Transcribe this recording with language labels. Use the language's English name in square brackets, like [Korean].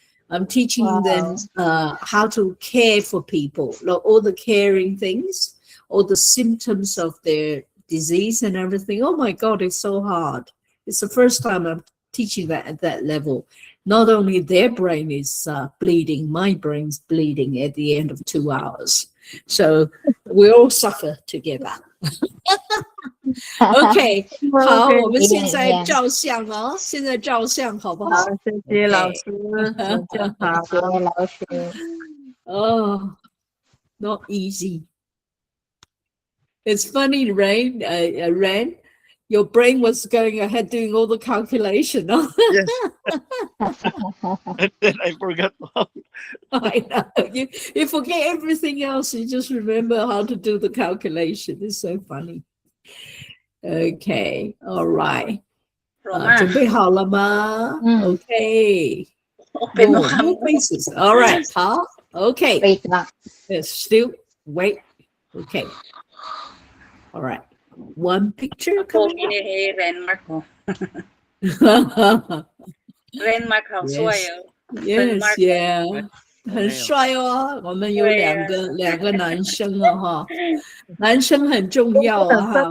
[English] I'm teaching them how to care for people, like all the caring things, all the symptoms of their disease and everything. Oh my God, it's so hard. It's the first time I'm teaching that at that level. Not only their brain is bleeding, my brain's bleeding at the end of 2 hours. So we all suffer together. [Chinese] OK， 好，我们现在照相哦，现在照相好不好？好，谢谢老师，好，谢谢老师。 [English] Oh, not easy. It's funny, Rain. your brain was going ahead doing all the calculation. Huh? Yes. And then I forgot how. I know. You forget everything else. You just remember how to do the calculation. It's so funny. Okay. All right. [Chinese] 准备好了吗？ [English] Okay. More faces. All right. [Chinese] 好。 [English] Okay. Wait lang. Still wait. Okay. All right. One picture coming up. [Chinese] Landmark 哦 Landmark 好帅哦 [English] Yes, Landmark yeah. [Chinese] 很帅哦，我们有两个男生哦哈，男生很重要啊哈。